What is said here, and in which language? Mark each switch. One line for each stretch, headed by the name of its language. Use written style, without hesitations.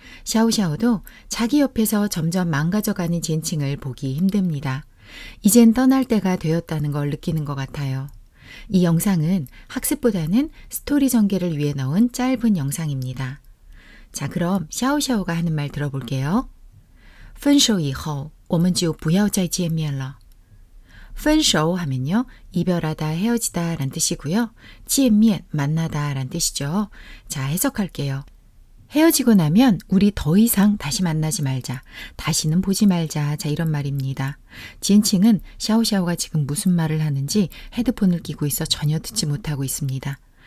Korean: 샤오샤오도 자기 옆에서 점점 망가져가는 젠칭을 보기 힘듭니다. 이젠 떠날 때가 되었다는 걸 느끼는 것 같아요. 이 영상은 학습보다는 스토리 전개를 위해 넣은 짧은 영상입니다. 자, 그럼 샤오샤오가 하는 말 들어볼게요.
Chinese: 分手以后我们就不要再见面了.
Korean: 分手 하면요. 이별하다, 헤어지다 라는 뜻이고요. 见面, 만나다 라는 뜻이죠. 자, 해석할게요. 헤어지고 나면 우리 더 이상 다시 만나지 말자. 다시는 보지 말자. 자, 이런 말입니다. 지엔칭은 샤오샤오가 지금 무슨 말을 하는지 헤드폰을 끼고 있어 전혀 듣지 못하고 있습니다.